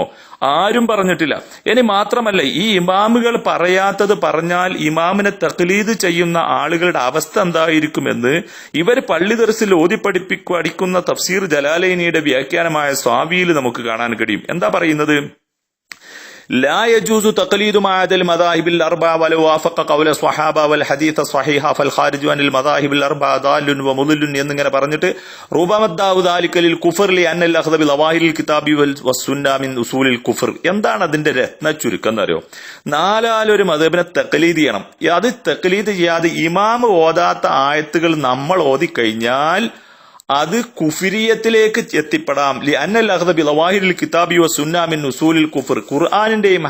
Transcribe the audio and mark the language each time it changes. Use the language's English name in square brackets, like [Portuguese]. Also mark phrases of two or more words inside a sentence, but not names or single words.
[Malayalam] ആരും പറഞ്ഞിട്ടില്ല. ഇനി മാത്രമല്ല ഈ ഇമാമുകൾ പറയാത്തത് പറഞ്ഞാൽ ഇമാമിനെ തഖ്ലീദ് ചെയ്യുന്ന ആളുകളുടെ അവസ്ഥ എന്തായിരിക്കുമെന്ന് ഇവർ പള്ളി ദർസിൽ പഠിക്കുന്ന തഫ്സീർ ജലാലൈനിയുടെ വ്യാഖ്യാനമായ സ്വാവിയിൽ നമുക്ക് കാണാൻ കഴിയും. എന്താ പറയുന്നത്? [Arabic] لا يجوز تقليد معاد المذاهب الأربعة ولو وافق قول الصحابة والحديث الصحيح فالخارج عن المذاهب الأربعة ضال ومضل [Malayalam] എന്നിങ്ങനെ പറഞ്ഞിട്ട് [Arabic] ربما أداه ذلك للكفر لأن الأخذ بظواهر الكتاب والسنة من أصول الكفر. [Malayalam] എന്താണ് അതിന്റെ രത്ന ചുരുക്കം എന്നറിയോ? 4 മദ്ഹബിനെ തഖ്ലീദ് ചെയ്യണം. അത് തഖ്ലീദ് ചെയ്യാതെ ഇമാം ഓതാത്ത ആയത്തുകൾ നമ്മൾ ഓതിക്കഴിഞ്ഞാൽ അത് കുഫിരിയത്തിലേക്ക് എത്തിപ്പെടാം. [Arabic] لأن الأخذ بظواهر الكتاب والسنة من أصول الكفر.